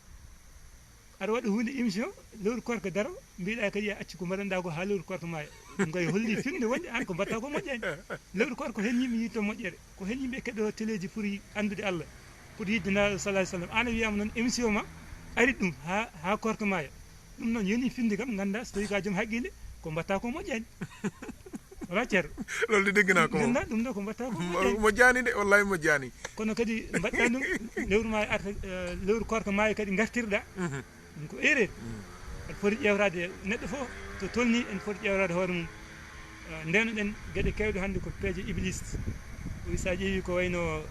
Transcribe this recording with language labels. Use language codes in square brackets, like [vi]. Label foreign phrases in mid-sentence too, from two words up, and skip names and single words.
[ff] aɗa waɗa hunde émission lewru korka daro mbiɗa kadi a acci ko mbaɗanɗa ko ha lewru korka maaya ɗum kay holli firnde wonde an ko mbatta ko moƴƴani lewru korka ko hen yimɓe yitto moƴƴere ko hen yimɓe keɗo téléji pour andude Allah pour yidde nelaɗo [ar] صلى الله عليه وسلم [ff] an a wiyama noon émission ma ari ɗum ha korka maaya ɗum noon yoni finde kam ganda so tawi ka joom haqqille ko mbatta ko moƴƴani wala ceerno [wo] loolu di dégg naa ko moom [ff] ɗum ɗo ko mbatta ko moƴƴani de wallahi moƴƴani kono kadi mbaɗɗa ɗum lewru maaya arta lewru korka maaya kadi gartirɗa ɗum ko erreur aɗa foti ƴewrade neɗɗo fof to tolni en foti ƴewrade hoore mum ndenoɗen gueɗe kewɗe hannde ko peeje iblis o wi sa ƴeewi ko wayno